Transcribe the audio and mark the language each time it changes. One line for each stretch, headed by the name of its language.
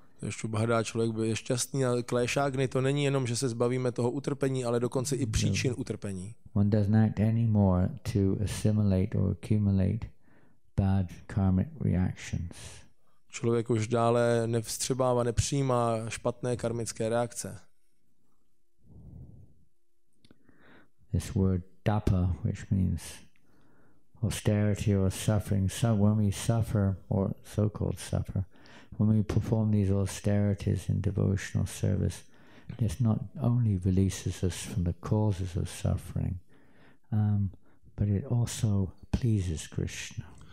Czech: Shubhada, člověk bude šťastný, a kleshagni to není jenom, že se zbavíme toho utrpení, ale dokonce i příčin utrpení.
English: One doesn't act anymore to assimilate or accumulate bad karmic reactions.
Czech: Člověk už dále nevstřebává, nepřijímá špatné karmické reakce.
English: This word tapa, which means austerity or suffering, so when we suffer, or so-called suffer, when we perform these austerities in devotional service, this not only releases us from the causes of suffering, but it also pleases Krishna.